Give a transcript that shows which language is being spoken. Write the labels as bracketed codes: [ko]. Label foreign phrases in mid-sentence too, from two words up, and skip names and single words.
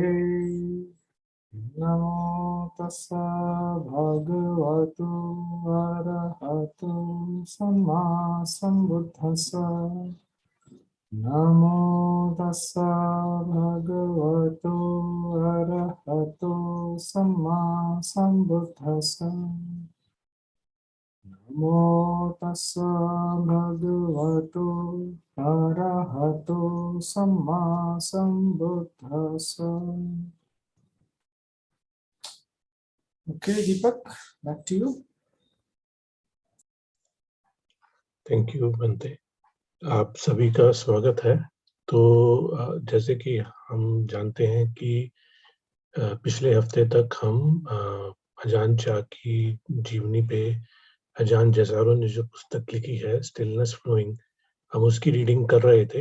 [pi] नमो तस्स भगवतो अरहतो सम्मा सम्बुद्धस्स नमो तस्स भगवतो अरहतो सम्मा सम्बुद्धस्स नमो तस्स भगवतो अरहतो सम्मा सम्बुद्धस्स. [en] Okay, Deepak, back to you. Thank you, बंते. [hi] आप सभी का स्वागत है. तो जैसे कि हम जानते हैं कि पिछले हफ्ते तक हम अजान चा की जीवनी पे अजान जसारो ने जो पुस्तक लिखी है स्टिलनेस फ्लोइंग, हम उसकी रीडिंग कर रहे थे.